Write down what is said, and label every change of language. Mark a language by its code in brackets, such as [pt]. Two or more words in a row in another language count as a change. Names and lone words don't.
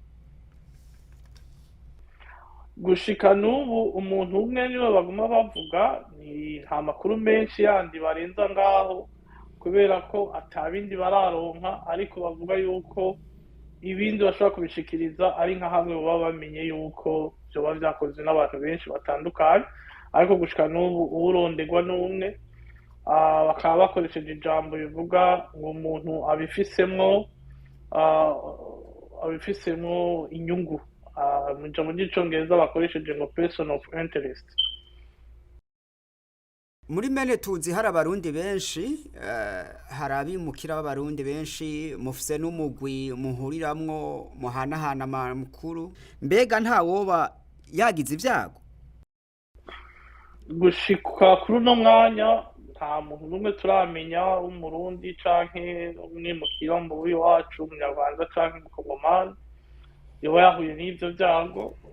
[rn] Gushika n'ubu umuntu umwe niwe baguma bavuga, nta makuru menshi yandi barenza ngaho kubera ko atabindi bararonka, ariko bavuga yuko ibindi bashobora kubishikiriza ari nka hamwe baba bamenye yuko vyoba vyakozwe n'abantu benshi batandukanye, ariko gushika n'ubu uwuronderwa n'umwe. Bakaba bakoresheje ijambo bivuga ngo umuntu abifisemwo inyungu, mu ijambo ry'icongereza bakoresheje ngo [en] person of interest. [rn] Muri mene tuzi hari abarundi benshi, hari abimukira b'abarundi benshi, mufise n'umugwi muhuriramwo muhanahana amakuru, mbega nta woba yagize ivyago? Gushika kuri uno mwanya nta muntu n'umwe turamenya w'umurundi canke umwimukira mu w'iwacu umunyarwanda canke umukongomani yoba yahuye n'ivyo vyago.